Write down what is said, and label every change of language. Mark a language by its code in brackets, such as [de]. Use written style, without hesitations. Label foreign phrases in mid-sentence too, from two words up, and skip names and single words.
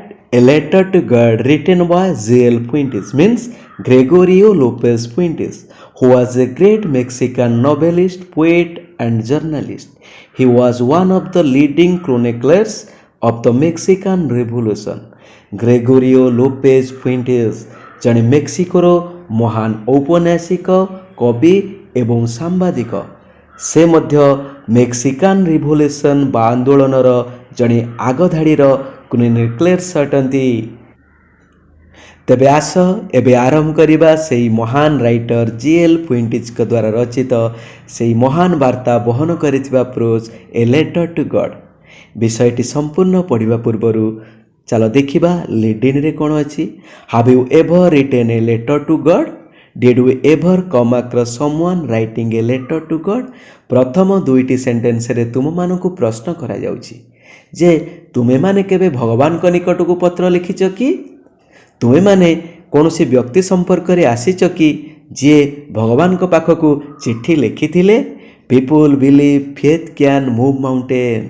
[en] A Letter to God written by G.L. Fuentes means Gregorio Lopez Fuentes, who was a great Mexican novelist, poet, and journalist. He was one of the leading chroniclers of the Mexican Revolution. [or] Gregorio Lopez Fuentes ଜଣେ ମେକ୍ସିକୋର ମହାନ ଔପନ୍ୟାସିକ କବି ଏବଂ ସାମ୍ବାଦିକ। ସେ ମଧ୍ୟ [en] Mexican revolution [or] ବା ଆନ୍ଦୋଳନର ଜଣେ ଆଗଧାଡ଼ିର କ୍ରୋନିକ୍ଲର୍ସ ଅଟନ୍ତି। ତେବେ ଆସ ଏବେ ଆରମ୍ଭ କରିବା ସେହି ମହାନ ରାଇଟର G.L. ଫୁଏଣ୍ଟିଜ୍ଙ୍କ ଦ୍ୱାରା ରଚିତ ସେହି ମହାନ ବାର୍ତ୍ତା ବହନ କରିଥିବା ପ୍ରୋଜ୍ ଏ ଲେଟର ଟୁ ଗଡ୍। ବିଷୟଟି ସମ୍ପୂର୍ଣ୍ଣ ପଢ଼ିବା ପୂର୍ବରୁ ଚାଲ ଦେଖିବା ଲିଡିଂରେ କ'ଣ ଅଛି। [en] Have you ever written a letter to God? Did you ever come across someone writing a letter to God? [or] ପ୍ରଥମ ଦୁଇଟି ସେଣ୍ଟେନ୍ସରେ ତୁମମାନଙ୍କୁ ପ୍ରଶ୍ନ କରାଯାଉଛି ଯେ ତୁମେମାନେ କେବେ ଭଗବାନଙ୍କ ନିକଟକୁ ପତ୍ର ଲେଖିଛ କି? ତୁମେମାନେ କୌଣସି ବ୍ୟକ୍ତି ସମ୍ପର୍କରେ ଆସିଛ କି ଯିଏ ଭଗବାନଙ୍କ ପାଖକୁ ଚିଠି ଲେଖିଥିଲେ? [en] People believe faith can move mountains.